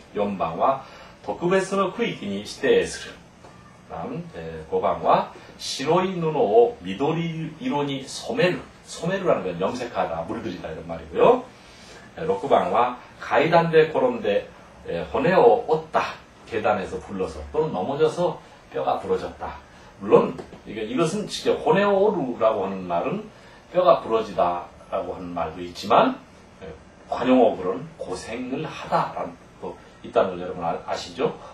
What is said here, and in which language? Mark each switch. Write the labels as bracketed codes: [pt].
[ja] 4番は 特別の区域に指定する. 다음 5番は 白い布を緑色に染める. [ko] 소매루라는 건 염색하다, 물들이다 이런 말이고요. [ja] 6番は 階段で転んで 骨を折った. [ko] 계단에서 굴러서 또는 넘어져서 뼈가 부러졌다. 물론 이것은 직접 호네오루라고 하는 말은 뼈가 부러지다라고 하는 말도 있지만 관용어구로는 고생을 하다라는 거 있다는 걸 여러분 아시죠?